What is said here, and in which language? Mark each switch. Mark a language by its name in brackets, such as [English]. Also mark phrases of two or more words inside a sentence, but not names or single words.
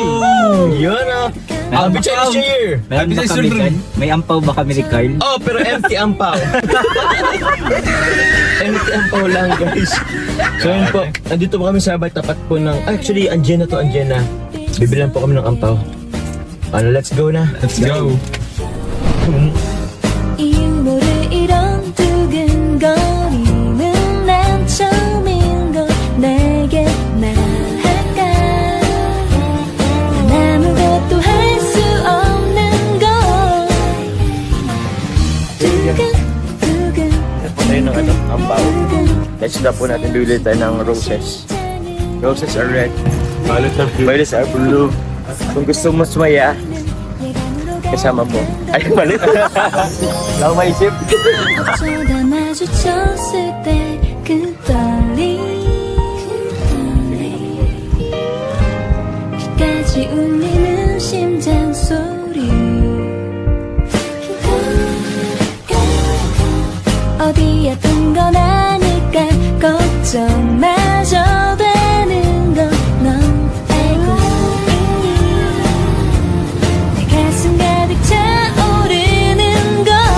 [English] Yun Happy Chinese New Year! [Filipino] Meron ba Happy kami, Children. Carl? May ampaw ba kami ni Carl? Oh, pero empty ampaw. Empty ampaw lang, guys. So, yun po, nandito po kami sa tapat po ng, actually, andyan na. Bibilan po kami ng ampaw. [English] Let's go na. Let's go. [Korean] 이유모를 이런 두근거리는 난 처음인 걸 내게 말할까 난 아무것도 할 수 없는 걸 두근두근 [Filipino] Ito tayo ng ampaw. Next na po natin bibili tayo ng roses. [English] Roses are red. Violets are blue. [Filipino] Kung gusto mo sumaya, kasama mo. Ay, mali. Wala akong maisip. [Korean] 어쩌다 마주쳤을 때 그 떨림 끝까지 울리는 심장 소리 어디 아픈 건 아닐까 걱정마저 되는 건넌 알고 있니 내 가슴 가득 차오르는 걸